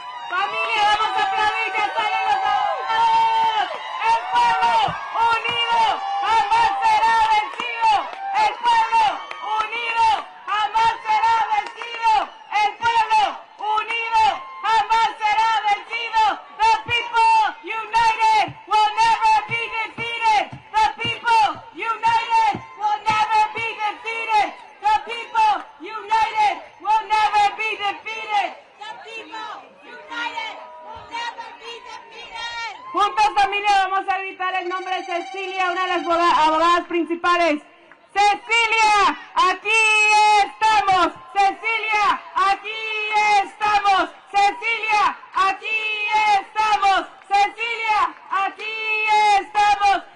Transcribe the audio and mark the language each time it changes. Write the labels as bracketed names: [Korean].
[Spanish] Familia, vamos a aplaudir, ya salen los abogados. El pueblo unido jamás será vencido. El pueblo unido jamás será vencido. El pueblo unido jamás será vencido. [English] The people united will never be defeated. The people united will never be defeated. The people united will never be defeated. The people united will never be defeated. [Spanish] Juntos, familia, vamos a gritar el nombre de Cecilia, una de las abogadas principales. Cecilia, aquí estamos. Cecilia, aquí estamos. Cecilia, aquí estamos. Cecilia, aquí estamos.